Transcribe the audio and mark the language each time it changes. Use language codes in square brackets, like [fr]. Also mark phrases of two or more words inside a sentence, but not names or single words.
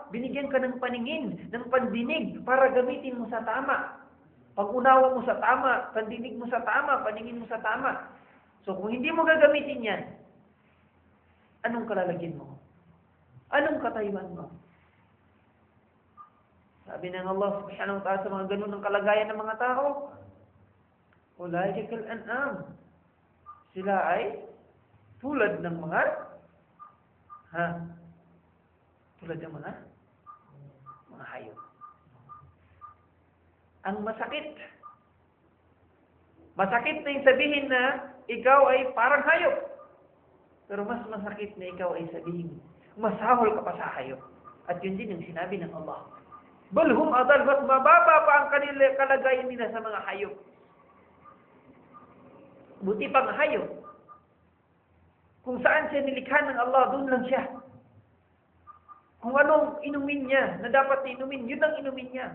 [tl] Binigyan ka ng paningin, ng pandinig para gamitin mo sa tama. Pag-unawa mo sa tama, pandinig mo sa tama, paningin mo sa tama. So kung hindi mo gagamitin yan, anong kalalagyan mo? Anong katayuan mo? Sabi ng [ar] الله سبحانه وتعالى [tl] sa mga ganun ng kalagayan ng mga tao, [ar] أولئك كالأنعام. [tl] Sila ay tulad ng mga tulad ng mga hayop. Ang masakit na yung sabihin na ikaw ay parang hayop. Pero mas masakit na ikaw ay sabihin, masahol ka pa sa hayop. At yun din yung sinabi ng Allah. [ar] بل هم أضل, [tl] mas mababa pa ang kanila kalagayan nila sa mga hayop. Buti pang hayop. Kung saan siya nilikha ng Allah, doon lang siya. Kung anong inumin niya, na dapat inumin, yun ang inumin niya.